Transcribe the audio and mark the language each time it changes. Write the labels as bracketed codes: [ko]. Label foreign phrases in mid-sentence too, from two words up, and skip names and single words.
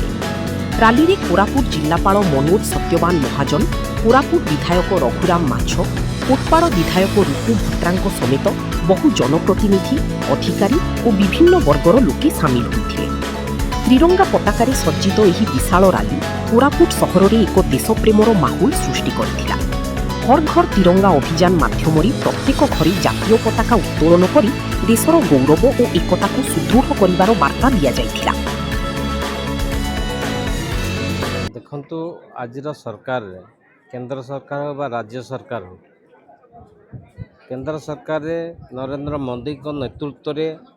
[or] ରାଲୀ ରେ କୋରାପୁଟ ଜିଲ୍ଲାପାଳ ମନୋଜ ସତ୍ୟବାନ ମହାଜନ, କୋରାପୁଟ ବିଧାୟକ ରଘୁରାମ ମାଛ, କୋଟପାଡ଼ ବିଧାୟକ ରୂପୁ ଭଟ୍ଟରାଙ୍କୋ ସମେତ ବହୁ ଜନପ୍ରତିନିଧି, ଅଧିକାରୀ ଔର ବିଭିନ୍ନ ବର୍ଗର ଲୋକେ ସାମିଲ ହୋଇଥିଲେ। ତ୍ରିରଙ୍ଗା ପତାକାରେ ସଜ୍ଜିତ ଏହି ବିଶାଳ ରାଲୀ କୋରାପୁଟ ସହର ରେ ଏକ ଦେଶପ୍ରେମର ମାହୌଲ ସୃଷ୍ଟି କରଥିଲା। ହର ଘର ତିରଙ୍ଗା ଅଭିଯାନ ମାଧ୍ୟମରେ ପ୍ରତ୍ୟେକ ଘରେ ଜାତୀୟ ପତାକା ଉତ୍ତୋଳନ କରୀ ଦେଶର ଗୌରବ ଔର ଏକତା କୋ ସୁଦୃଢ଼ କରିବାର ବାର୍ତ୍ତା ଦିୟା ଜାଇଥିଲା। ଦେଖନ୍ତୁ ଆଜିର ସରକାର କେନ୍ଦ୍ର ସରକାର ବ ରାଜ୍ୟ ସରକାର କେନ୍ଦ୍ର ସରକାର ନରେନ୍ଦ୍ର ମୋଦୀ କୋ ନେତୃତ୍ୱ ରେ